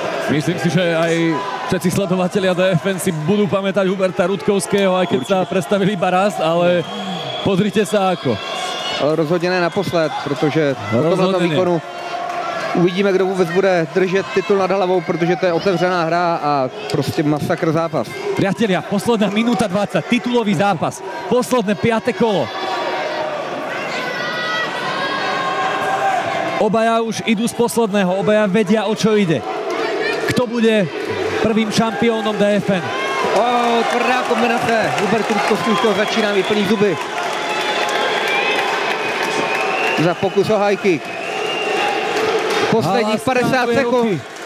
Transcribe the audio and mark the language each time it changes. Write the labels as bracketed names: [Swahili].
[Slovak] Myslím si, že aj všetci sledovatelia DFN si budú pamätať Huberta Rudkovského, aj keď sa predstavili iba raz, ale pozrite sa ako. [Czech] Ale rozhodně ne naposled, protože po tomto výkonu uvidíme, kdo vůbec bude držet titul nad hlavou, protože to je otevřená hra a prostě masakr zápas. [Slovak] Priatelia, posledná minúta 20, titulový zápas, posledné 5. kolo. Obaja už idú z posledného, obaja vedia, o čo ide. Kto bude prvým šampiónom DFN? [Czech] Tvrdá kombinace. Hubert Rudkovský už toho začíná mít plný zuby. Za pokus o high kick. Posledních 50 sekund.